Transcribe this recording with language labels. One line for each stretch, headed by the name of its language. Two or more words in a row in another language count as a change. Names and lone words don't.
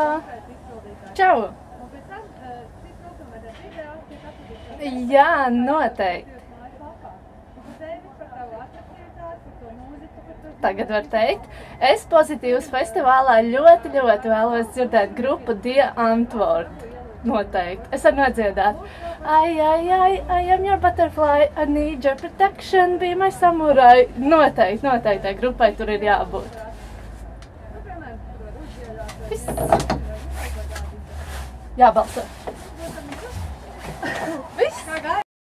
Latvian: Čau. Jā, noteikti. Tagad var teikt, es Pozitīvus festivālā ļoti vēlos dzirdēt grupu Die Antwort. Noteikti. Es varu nodziedāt.
English: I am your butterfly, I need your protection, be my samurai.
Latvian: Noteikti, tai grupai tur ir jābūt. Viss. Jābalso. Viss.